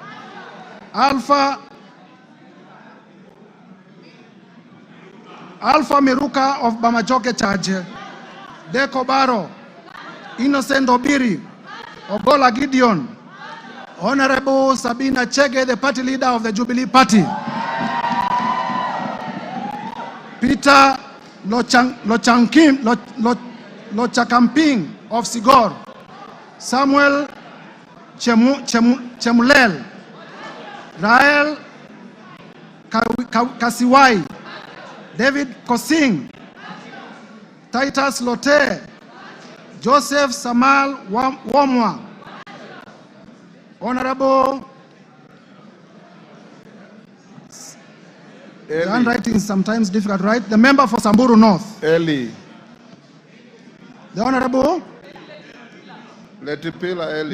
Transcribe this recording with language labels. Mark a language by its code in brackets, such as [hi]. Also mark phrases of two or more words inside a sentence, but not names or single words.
[en] Alpha Miruka of Bamachoke Charge, Deko Baro, Innocent Obiri, Ogola Gideon, Honorable Sabina Chege, the party leader of the Jubilee Party, Peter Lochakamping of Sigor, Samuel Chemulel, Rael Kasiwai, David Kosing, Titus Lote, Joseph Samal Womwa, Honorable, the handwriting is sometimes difficult, right? The member for Samburu North. Eli. The Honorable Letipila Eli.